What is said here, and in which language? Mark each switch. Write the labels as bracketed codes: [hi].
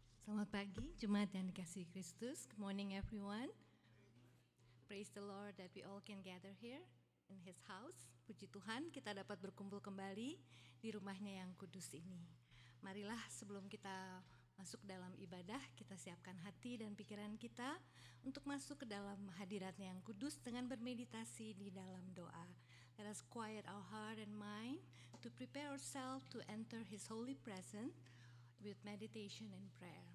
[id] Selamat pagi, Jemaat yang dikasihi Kristus. [en] Good morning everyone. Praise the Lord that we all can gather here in His house. [id] Puji Tuhan kita dapat berkumpul kembali di rumahnya yang kudus ini. Marilah sebelum kita masuk dalam ibadah, kita siapkan hati dan pikiran kita untuk masuk ke dalam hadiratnya yang kudus dengan bermeditasi di dalam doa. [en] Let us quiet our heart and mind to prepare ourselves to enter His holy presence with meditation and prayer.